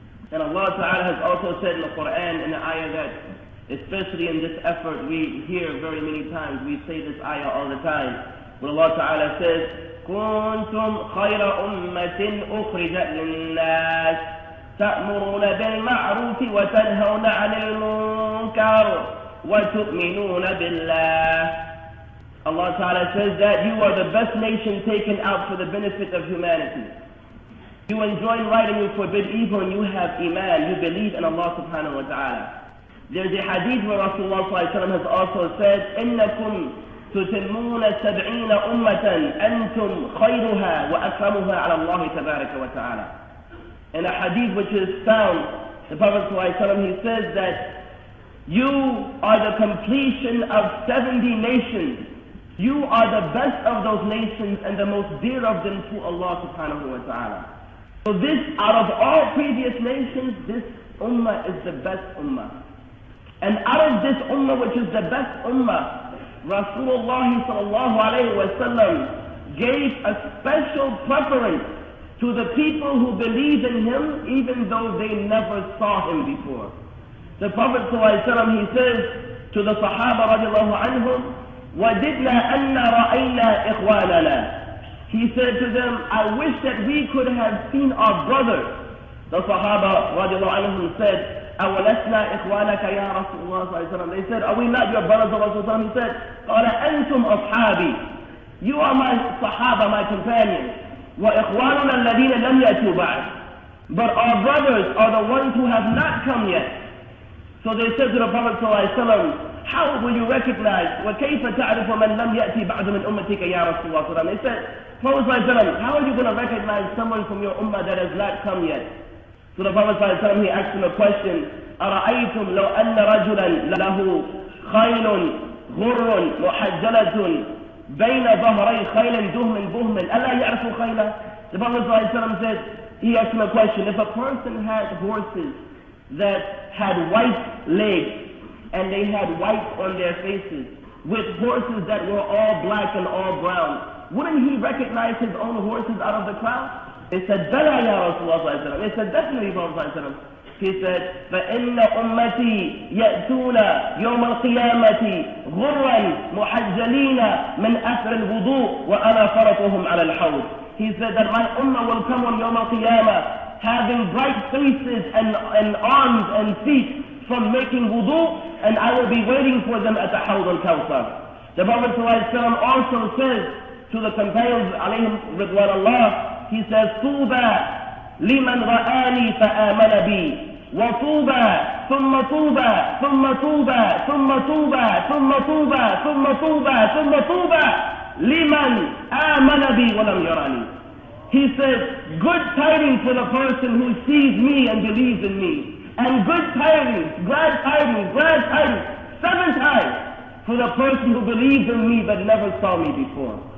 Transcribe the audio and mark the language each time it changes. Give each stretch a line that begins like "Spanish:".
English: And Allah Ta'ala has also said in the Quran, in the ayah that, especially in this effort, we hear very many times, we say this ayah all the time, when Allah Ta'ala says,
Arabic: كنتم خير أمة أخرجت للناس تأمرون بالمعروف وتنهون عن المنكر وتؤمنون بالله.
English: Allah Ta'ala says that you are the best nation taken out for the benefit of humanity. You enjoin right and you forbid evil, and you have iman, you believe in Allah Subhanahu wa Ta'ala. There's a hadith where Rasulullah has also said,
Arabic: إنكم تتمون 70 أمة أنتم خيرها وأكرمها على الله تبارك وتعالى.
English: In a hadith which is found, the Prophet he says that you are the completion of 70 nations. You are the best of those nations and the most dear of them to Allah Subhanahu wa Ta'ala. So this, out of all previous nations, this ummah is the best ummah. And out of this ummah, which is the best ummah, Rasulullah sallallahu alayhi wa sallam gave a special preference to the people who believe in him, even though they never saw him before.
Arabic: The Prophet sallallahu alayhi wa sallam, he says to the Sahaba radiallahu anhum, وَدِدْنَا أَنَّ رَأَيْنَا إِخْوَانَنَا.
English: He said to them, I wish that we could have seen our brothers.
Arabic: The Sahaba radiallahu anhum said, أَوَلَسْنَا إِخْوَانَكَ يَا رَسُولُ اللَّهِ.
English: They said, are we not your brothers of Rasulullah? He said,
Arabic: قَالَ أَنْتُمْ أَصْحَابِي.
English: You are my Sahaba, my companions.
Arabic: وَإِخْوَانُنَا الَّذِينَ لَمْ يَأْتُوا بَعْدِ.
English: But our brothers are the ones who have not come yet. So they said to the Prophet ﷺ, how will you recognize,
Arabic: وَكَيْفَ تَعْرِفُ مَنْ لَمْ يَأْتِي بَعْدُ مِنْ أُمَّتِكَ يَا رَسُولُ اللَّهِ.
English: They said, Prophet ﷺ, how are you going to recognize someone from your ummah that has not come yet? So the Prophet ﷺ, he asked him a question,
Arabic: أَرَأَيْتُمْ لَوْ أَنَّ رَجُلًا لَهُ خَيْلٌ غُرٌّ مُحَجَّلَةٌ بَيْنَ ظَهْرَيْ خَيْلٍ دُهْمٍ بُهْمٍ أَلَا يَعْرِفُ خَيْلًا.
English: The Prophet ﷺ said, he asked him a question, if a person had horses that had white legs, and they had white on their faces, with horses that were all black and all brown, wouldn't he recognize his own horses out of the crowd? They said, Bala ya Rasulullah. They said, definitely, Prophet. He said,
Arabic: فَإِنَّ أُمَّتِي يَأْتُونَ يَوْمَ الْقِيَامَةِ غُرًّا مُحَجَّلِينَ مِنْ أَثْرِ الْوُضُوءِ وَأَنَا فَرَطُهُمْ عَلَى الْحَوْضِ.
English: He said that my ummah will come on Yawm al-Qiyamah having bright faces and arms and feet from making wudu, and I will be waiting for them at the Hawd al-Kawthar. The Prophet ﷺ also says to the companions, alayhim ridwan Allah, he says, Tuba
Arabic: لمن رآني فآمن بي وطوبى ثم طوبى ثم طوبى ثم طوبى ثم طوبى ثم طوبى ثم طوبى لمن آمن بي ولم يراني.
English: He says, good tidings for the person who sees me and believes in me, and good tidings, glad tidings, 7 times for the person who believes in me but never saw me before.